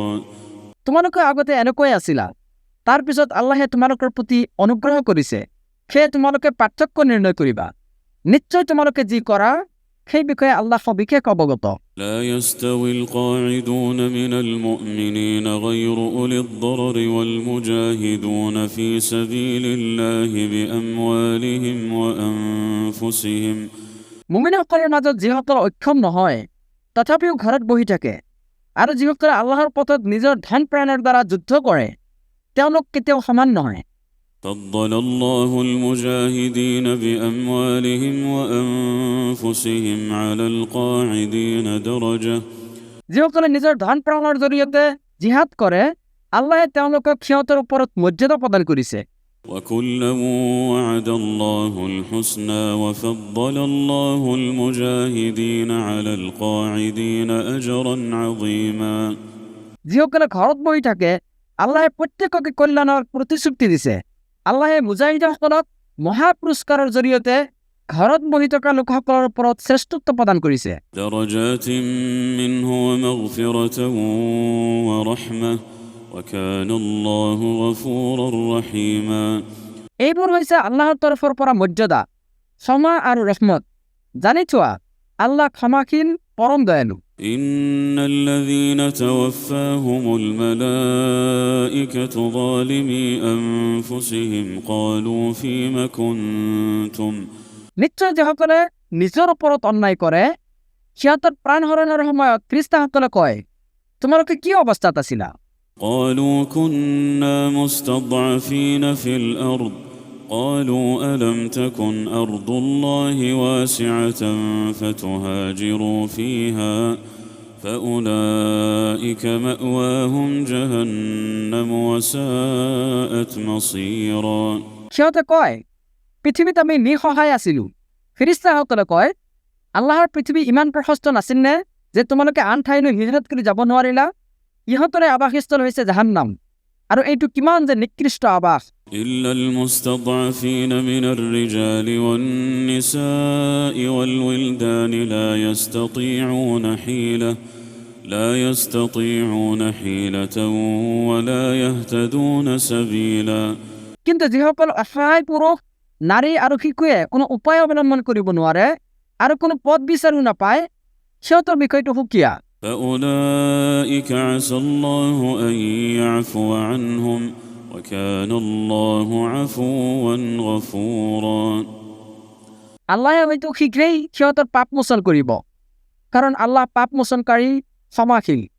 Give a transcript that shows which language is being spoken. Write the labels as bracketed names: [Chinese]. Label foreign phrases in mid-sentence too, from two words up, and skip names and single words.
[Assamese] তোমালোকে আগতে এনেকৈ আছিলা, তাৰ পিছত আল্লাহে তোমালোকৰ প্ৰতি অনুগ্ৰহ কৰিছে, সেয়ে তোমালোকে পাৰ্থক্য নিৰ্ণয় কৰিবা। নিশ্চয় তোমালোকে যি কৰা সেই বিষয়ে আল্লাহ সবিশেষ অৱগত। [Arabic] لا يستوي القاعدون من المؤمنين غير أولي الضرر والمجاهدون في سبيل الله بأموالهم وأنفسهم [Assamese] মুমিনসকলৰ মাজত যিসকল অক্ষম নহয় তথাপিও ঘৰত বহি থাকে আৰু যিসকলে আল্লাহৰ পথত নিজৰ ধন প্ৰাণৰ দ্বাৰা যুদ্ধ কৰে তেওঁলোক কেতিয়াও সমান নহয়। [Arabic] فضل الله المجاهدين بأموالهم وأنفسهم على القاعدين درجة [Assamese] যিসকলে নিজৰ ধন প্ৰাণৰ জৰিয়তে জিহাদ কৰে আল্লাহে তেওঁলোকক সিহঁতৰ ওপৰত মৰ্যাদা প্ৰদান কৰিছে। [Arabic] وكلا وعد الله الحسنى وفضل الله المجاهدين على القاعدين أجرا عظيما [Assamese] যিসকলে ঘৰত বহি থাকে আল্লাহে প্ৰত্যেককে কল্যাণৰ প্ৰতিশ্ৰুতি দিছে। আল্লাহে মুজাহিদসকলক মহাপুৰস্কাৰৰ জৰিয়তে ঘৰত বহি থকা লোকসকলৰ ওপৰত শ্ৰেষ্ঠত্ব প্ৰদান কৰিছে। [Arabic] درجات منه ومغفرة ورحمة وكان الله غفورا رحيما [Assamese] এইবোৰ হৈছে আল্লাহৰ তৰফৰ পৰা মৰ্যাদা, ক্ষমা আৰু ৰহমত। জানি থোৱা আল্লাহ ক্ষমাশীল পৰম দয়ালু। [Arabic] إن الذين توفاهم الملائكة ظالمي أنفسهم قالوا فيم كنتم [Assamese] নিশ্চয় যিসকলে নিজৰ ওপৰত অন্যায় কৰে সিহঁতৰ প্ৰাণ হৰণৰ সময়ত ফেৰেশতাসকলে কয় তোমালোকে কি অৱস্থাত আছিলা? [Arabic] قالوا كنا مستضعفين في الأرض قالوا ألم تكن أرض الله واسعة فتهاجروا فيها فأولئك مأواهم جهنم وساءت مصيرا [Assamese] সিহঁতে কয় পৃথিৱীত আমি নিসহায় আছিলো। ফেৰেশতাসকলে কয় আল্লাহৰ পৃথিৱী ইমান প্ৰশস্ত নাছিল নে যে তোমালোকে আন ঠাইলৈ হিজৰত কৰি যাব নোৱাৰিলা? ইহঁতৰে আৱাসস্থল হৈছে জাহান্নাম, আৰু এইটো কিমান যে নিকৃষ্ট আৱাস। [Arabic] إلا المستضعفين من الرجال والنساء والولدان لا يستطيعون حيلة ولا يهتدون سبيلا [Assamese] কিন্তু যিসকল অসহায় পুৰুষ, নাৰী আৰু শিশুৱে কোনো উপায় অৱলম্বন কৰিব নোৱাৰে আৰু কোনো পথ বিচাৰি নাপায় সিহঁতৰ বিষয়টো সুকীয়া। [Arabic] فأولئك عسى الله أن يعفو عنهم وكان الله عفوا غفورا [Assamese] আল্লাহে হয়তো শীঘ্ৰেই সিহঁতৰ পাপ মোচন কৰিব, কাৰণ আল্লাহ পাপ মোচনকাৰী ক্ষমাশীল।